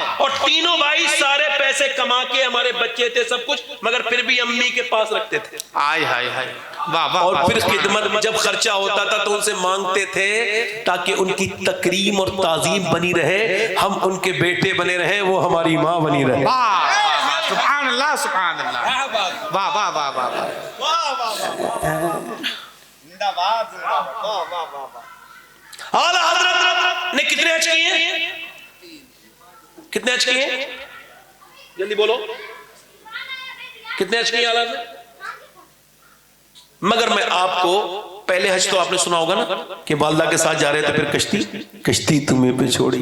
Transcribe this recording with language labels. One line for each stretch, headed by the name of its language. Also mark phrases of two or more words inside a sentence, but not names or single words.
Urdu: اور تینوں بھائی سارے پیسے کما کے ہمارے بچے تھے سب کچھ، مگر پھر بھی امی کے پاس رکھتے تھے. آئے ہائے ہائے. واہ واہ. اور واہ. پھر خدمت میں جب خرچہ ہوتا تھا تو ان سے مانگتے تھے تاکہ ان کی تکریم اور تعظیم بنی رہے، ہم ان کے بیٹے بنے رہے، وہ ہماری ماں بنی رہے.
Arabic: واہ سبحان اللہ سبحان اللہ.
Urdu: واہ واہ واہ واہ واہ. واہ واہ واہ. زندہ باد زندہ باد. واہ واہ واہ واہ. اعلیٰ حضرت نے کتنے حج کیے ہیں؟ کتنے حج کیے ہیں؟ جلدی بولو. کتنے حج کیے ہیں اعلیٰ حضرت؟ مگر میں آپ کو پہلے حج تو آپ نے سنا ہوگا نا کہ والدہ کے ساتھ جا رہے تھے، پھر کشتی تمہیں پہ چھوڑی.